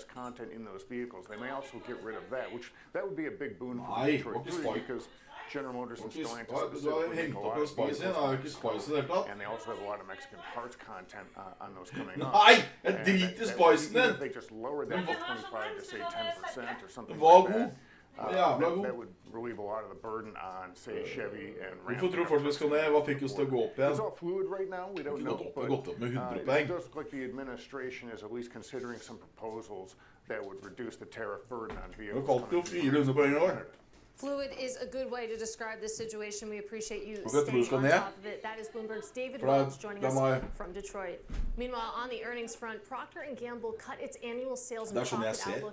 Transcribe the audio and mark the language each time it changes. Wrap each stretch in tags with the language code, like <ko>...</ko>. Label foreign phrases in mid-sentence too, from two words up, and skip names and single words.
<en>content in those vehicles. They may also get rid of that, which that would be a big boon for Detroit because General Motors and Stellantis specifically make a lot of vehicles, and they also have a lot of Mexican parts content on those coming up. If they just lowered that from 25 to say 10% or something like that. That would relieve a lot of the burden on, say, Chevy and Ram.</en> <no>Hvorfor tror folk vi skal ned? Hva fikk oss til å gå opp igjen?</no> <en>It's all fluid right now. We don't know, but it does look like the administration is at least considering some proposals that would reduce the tariff burden on vehicles. Fluid is a good way to describe this situation. We appreciate you staying on top of it. That is Bloomberg's David Welch joining us from Detroit. Meanwhile, on the earnings front, Procter & Gamble cut its annual sales and profit outlook.</en>